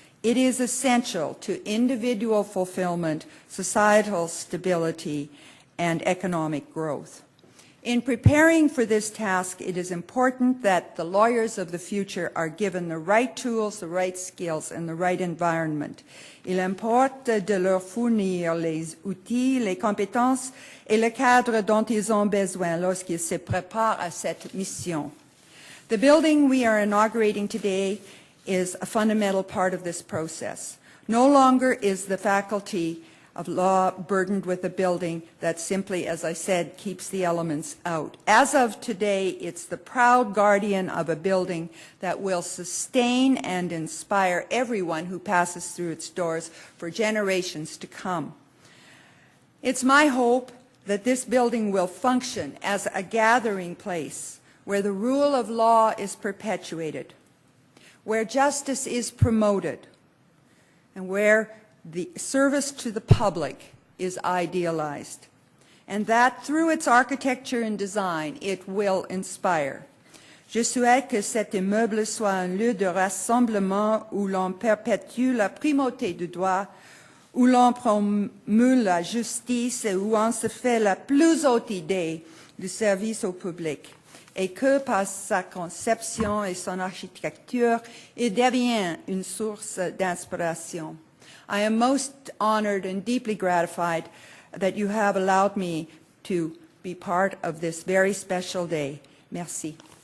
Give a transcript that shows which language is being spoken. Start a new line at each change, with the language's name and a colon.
English: It is essential to individual fulfillment, societal stability, and economic growth. In preparing for this task, it is important that the lawyers of the future are given the right tools, the right skills, and the right environment.
French: Il importe de leur fournir les outils, les compétences et le cadre dont ils ont besoin lorsqu'ils se préparent à cette mission.
English: The building we are inaugurating today is a fundamental part of this process. No longer is the Faculty of Law burdened with a building that simply, as I said, keeps the elements out. As of today, it's the proud guardian of a building that will sustain and inspire everyone who passes through its doors for generations to come. It's my hope that this building will function as a gathering place where the rule of law is perpetuated, where justice is promoted, and where the service to the public is idealized, and that through its architecture and design, it will inspire.
French: Je souhaite que cet immeuble soit un lieu de rassemblement où l'on perpétue la primauté du droit, où l'on promeut la justice et où on se fait la plus haute idée du service au public, et que par sa conception et son architecture, il devient une source d'inspiration.
English: I am most honored and deeply gratified that you have allowed me to be part of this very special day.
French: Merci.